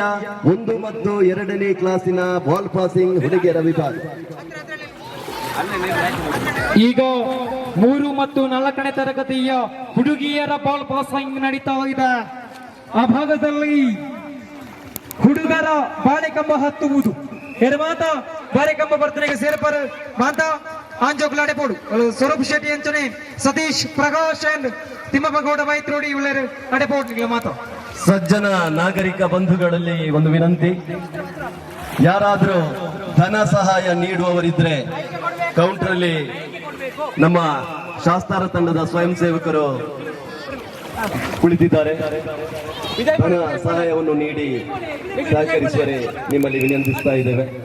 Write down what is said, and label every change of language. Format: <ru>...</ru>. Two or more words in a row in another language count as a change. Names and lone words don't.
<kn>1 ಮತ್ತು 2ನೇ ಕ್ಲಾಸಿನ ಬಾಲ್ ಪಾಸಿಂಗ್ ಹುಡುಗಿಯರ ವಿಭಾಗ. ಈಗ 3 ಮತ್ತು 4ನೇ ತರಗತಿಯ ಹುಡುಗಿಯರ ಬಾಲ್ ಪಾಸಿಂಗ್ ನಡೀತಾ ಇದೆ. ಆ ಭಾಗದಲ್ಲಿ ಹುಡುಗರ ಬಾಳೆಕಂಬ ಹತ್ತುವುದು.</kn> <tcy>ಮಾತ ಬಾಳೆಕಂಬ ಬರ್ತನೆಗೆ ಸೇರ್ಪರ ಮಾತ ಆಂಜೋಗ್ಲಾಡೆ ಪೋಡು ಸ್ವರೂಪ್ ಶೆಟ್ಟಿ ಅಂಚನೆ ಸತೀಶ್ ಪ್ರಕಾಶ್ ಅಂಡ್ ತಿಮ್ಮಪ್ಪಗೌಡ ಮೈತ್ರೋಡಿ ಇವ್ಳೆರು ಅಡೆಪೋಡ್ ಮಾತ.</tcy> <kn>ಸಜ್ಜನ ನಾಗರಿಕ ಬಂಧುಗಳಲ್ಲಿ ಒಂದು ವಿನಂತಿ, ಯಾರಾದ್ರೂ ಧನ ಸಹಾಯ ನೀಡುವವರಿದ್ರೆ ಕೌಂಟರ್ ಅಲ್ಲಿ ನಮ್ಮ ಶಾಸ್ತಾರ ತಂಡದ ಸ್ವಯಂ ಸೇವಕರು ಕುಳಿತಿದ್ದಾರೆ. ಹಣ ಸಹಾಯವನ್ನು ನೀಡಿ ಸಹಕರಿಸುವರೆ ನಿಮ್ಮಲ್ಲಿ ವಿನಂತಿಸ್ತಾ ಇದ್ದೇವೆ.</kn>